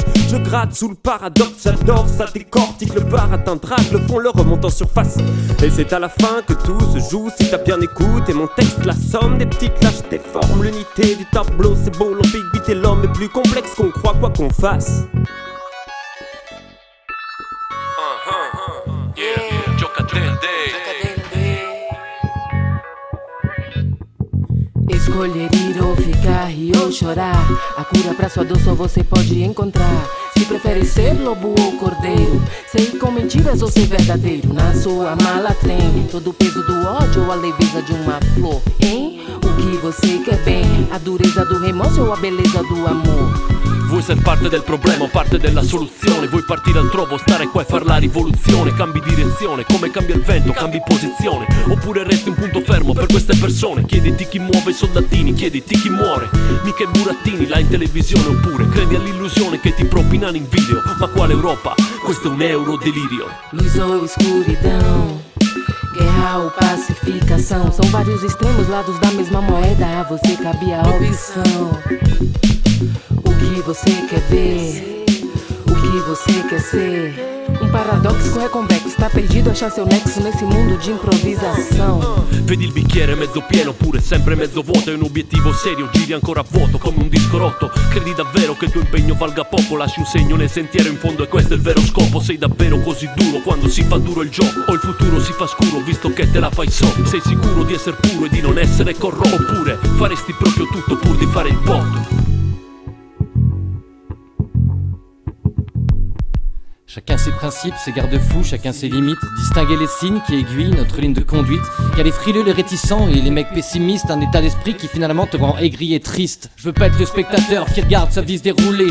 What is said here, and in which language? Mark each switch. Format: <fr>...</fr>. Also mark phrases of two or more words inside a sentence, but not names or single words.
<fr>Je gratte sous le paradoxe, j'adore ça décortique. Le baratin drague le fond, le remonte en surface. Et c'est à la fin que tout se joue si t'as bien écouté mon texte. La somme des petits clashs déforme l'unité du tableau. C'est beau l'ambiguïté, l'homme est plus complexe qu'on croit quoi qu'on fasse.</fr> <pt>Escolher ir ou ficar, rir ou chorar. A cura pra sua dor só você pode encontrar. Se prefere ser lobo ou cordeiro, ser com mentiras ou ser verdadeiro. Na sua mala tem todo o peso do ódio ou a leveza de uma flor, hein? O que você quer bem? A dureza do remorso ou a beleza do amor?</pt> <it>Vuoi ser parte del problema o parte della soluzione? Vuoi partire altrove o stare qua e far la rivoluzione? Cambi direzione, come cambia il vento, cambi posizione. Oppure resti un punto fermo per queste persone. Chiediti chi muove i soldatini, chiediti chi muore. Mica i burattini là in televisione. Oppure credi all'illusione che ti propinano in video. Ma quale Europa? Questo è un euro delirio.</it> <pt>Luz ou escuridão, guerra ou pacificação. São vários extremos, lados da mesma moeda. A você cabe a opção. O que você quer ver? O que você quer ser? Paradosso é convexo, tá perdido, achar seu nexo nesse mundo de improvisação.</pt> <it>Vedi il bicchiere mezzo pieno oppure sempre mezzo vuoto. È un obiettivo serio, giri ancora a vuoto come un disco rotto. Credi davvero che il tuo impegno valga poco? Lasci un segno nel sentiero, in fondo e questo è il vero scopo. Sei davvero così duro quando si fa duro il gioco? O il futuro si fa scuro visto che te la fai sotto? Sei sicuro di essere puro e di non essere corrotto? Oppure faresti proprio tutto pur di fare il botto?</it> <fr>Chacun ses principes, ses garde-fous, chacun ses limites. Distinguer les signes qui aiguillent notre ligne de conduite. Y'a les frileux, les réticents et les mecs pessimistes. Un état d'esprit qui finalement te rend aigri et triste. Je veux pas être le spectateur qui regarde sa vie se dérouler.</fr>